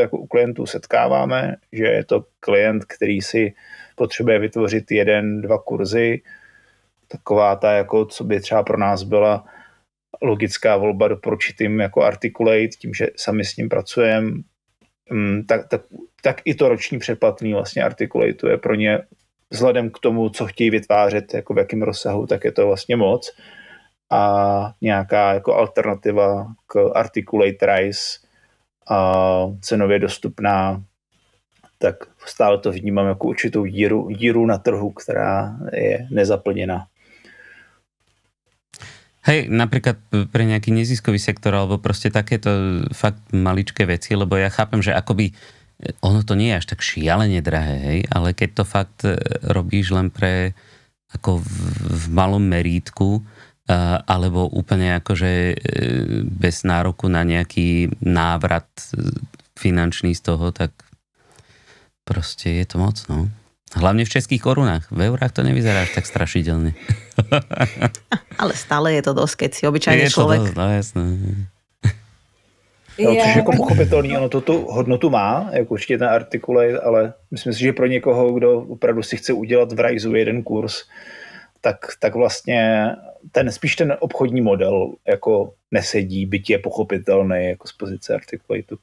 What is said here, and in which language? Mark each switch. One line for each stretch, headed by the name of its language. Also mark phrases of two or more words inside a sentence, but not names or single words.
Czech: jako u klientů setkáváme, že je to klient, který si potřebuje vytvořit 1-2 kurzy, taková ta, jako co by třeba pro nás byla logická volba doporučit jim jako Articulate, tím, že sami s ním pracujeme, tak i to roční předplatný vlastně Articulate je pro ně vzhledem k tomu, co chtějí vytvářet, jako v jakém rozsahu, tak je to vlastně moc. A nějaká jako alternativa k Articulate Rise a cenově dostupná, tak stále to vnímám jako určitou díru na trhu, která je nezaplněná.
Slovak: Hej, napríklad pre nejaký neziskový sektor alebo proste takéto fakt maličké veci, lebo ja chápem, že akoby ono to nie je až tak šialene drahé, hej, ale keď to fakt robíš len pre ako v malom merítku alebo úplne akože bez nároku na nejaký návrat finančný z toho, tak proste je to moc, no. Hlavne v českých korunách. V eurách to nevyzerá až tak strašidelne. Ale stále je to dosť, keď si obyčajný človek. Je to dosť, no jasné.
Czech: No, což jako pochopitelný, ono to tu hodnotu má, jako určitě ten Articulate, ale myslím si, že pro někoho, kdo opravdu si chce udělat v Riseu jeden kurz, tak vlastně spíš ten obchodní model jako nesedí, byť je pochopitelný jako z pozice Articulateu.